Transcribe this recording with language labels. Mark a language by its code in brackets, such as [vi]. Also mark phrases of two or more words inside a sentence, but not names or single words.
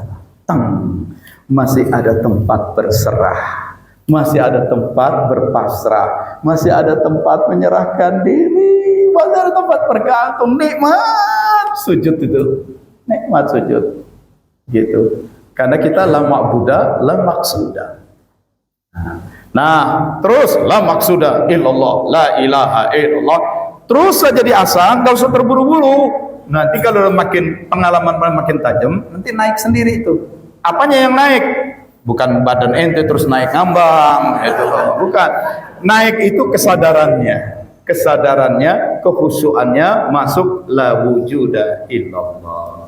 [id] Masih ada tempat berserah. Masih ada tempat berpasrah, masih ada tempat menyerahkan diri, masih ada tempat bergantung. Nikmat sujud itu, nikmat sujud gitu. Karena kita [ar] لا معبود لا مقصود. [id] Nah, terus [ar] لا مقصود إلا الله، لا إله إلا الله. [id] Terus saja diasah, enggak usah terburu-buru. Nanti kalau makin pengalaman makin tajam, nanti naik sendiri itu. Apanya yang naik? Bukan badan ente terus naik ngambang, itu bukan. Naik itu kesadarannya, kehusuannya masuk [ar] لا وجود إلا الله.